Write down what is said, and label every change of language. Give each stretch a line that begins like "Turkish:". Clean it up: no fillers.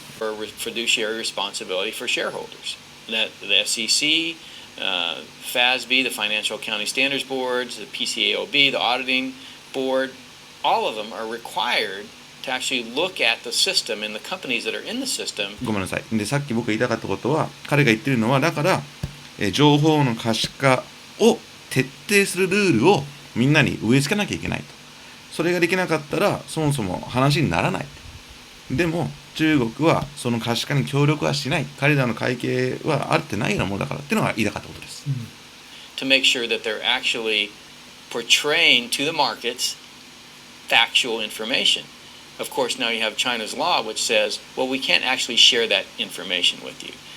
English: for fiduciary responsibility for shareholders. That the SEC, FASB, the Financial Accounting Standards Boards, the PCAOB, the Auditing Board, all of them are required to actually look at the system and the companies that are in the system.
Japanese: ごめんなさい。で、さっき僕が言いたかったことは、彼が言ってるのは、だから、情報の可視化を徹底するルールをみんなに植え付けなきゃいけないと。それができなかったら、そもそも話にならない。でも、中国はその可視化に協力はしない。彼らの会計はあってないようなものだからっていうのが言いたかったことです。
English: To make sure that they're actually portraying to the markets factual information. Of course, now you have China's law, which says, well, we can't actually share that information with you.